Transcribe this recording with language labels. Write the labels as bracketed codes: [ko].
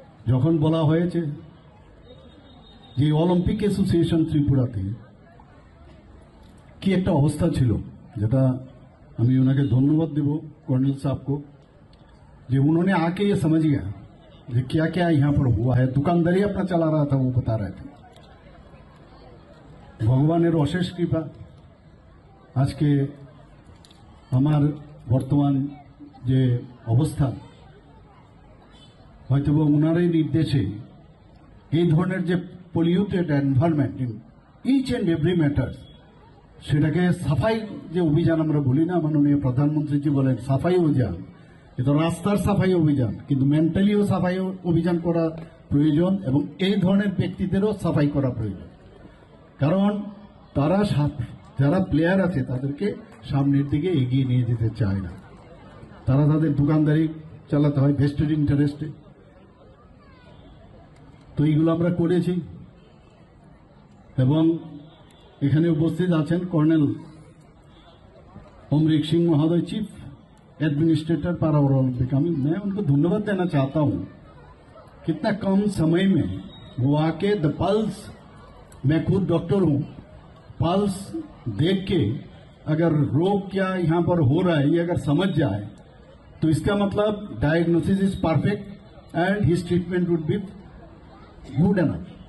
[bn] যখন বলা হয়েছে যে অলিম্পিক অ্যাসোসিয়েশন ত্রিপুরাতে কি একটা অবস্থা ছিল, যেটা আমি ওনাকে ধন্যবাদ দেব [hi] कर्नल साहब को, जो उन्होंने आके ये समझ गया कि क्या क्या यहाँ पर हुआ है। दुकानदारी अपना चला रहा था, वो बता रहे थे। भगवान अशेष कृपा आज के हमार बर्तमान जे अवस्था [bn] হয়তো ওনারই নির্দেশে এই ধরনের যে [en] polluted environment in each and every matter, [bn] সেটাকে সাফাই যে অভিযান আমরা বলি না, মাননীয় প্রধানমন্ত্রীজি বলেন সাফাই অভিযান, এ তো রাস্তার সাফাই অভিযান, কিন্তু মেন্টালিও সাফাই অভিযান করা প্রয়োজন এবং এই ধরনের ব্যক্তিদেরও সাফাই করা প্রয়োজন। কারণ তারা যারা প্লেয়ার আছে তাদেরকে সামনের দিকে এগিয়ে নিয়ে যেতে চায় না, তারা তাদের দোকানদারি চালাতে হয় ভেস্টেড ইন্টারেস্টে। তো এইগুলো আমরা করেছি এবং এখানে উপস্থিত আছেন [hi] कर्नल अमरीक सिंह महोदय, चीफ एडमिनिस्ट्रेटर पारा ओलंपिक। मैं उनको धन्यवाद देना चाहता हूं, कितना कम समय में वो आके द पल्स, मैं खुद डॉक्टर हूं, पल्स देख के अगर रोग क्या यहां पर हो रहा है ये अगर समझ जाए तो इसका मतलब [en] Diagnosis is perfect and his treatment would be good enough.